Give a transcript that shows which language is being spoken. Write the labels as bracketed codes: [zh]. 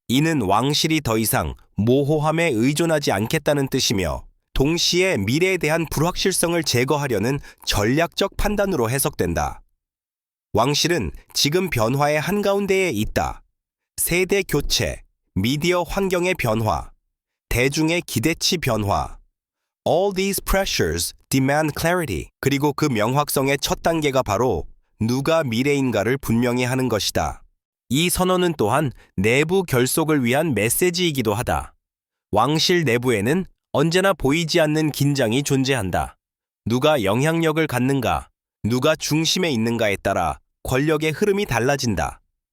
[ko] 이는 왕실이 더 이상 모호함에 의존하지 않겠다는 뜻이며 동시에 미래에 대한 불확실성을 제거하려는 전략적 판단으로 해석된다. 왕실은 지금 변화의 한가운데에 있다. 세대 교체, 미디어 환경의 변화, 대중의 기대치 변화. [en] All these pressures demand clarity. [ko] 그리고 그 명확성의 첫 단계가 바로 누가 미래인가를 분명히 하는 것이다. 이 선언은 또한 내부 결속을 위한 메시지이기도 하다. 왕실 내부에는 언제나 보이지 않는 긴장이 존재한다. 누가 영향력을 갖는가, 누가 중심에 있는가에 따라 권력의 흐름이 달라진다.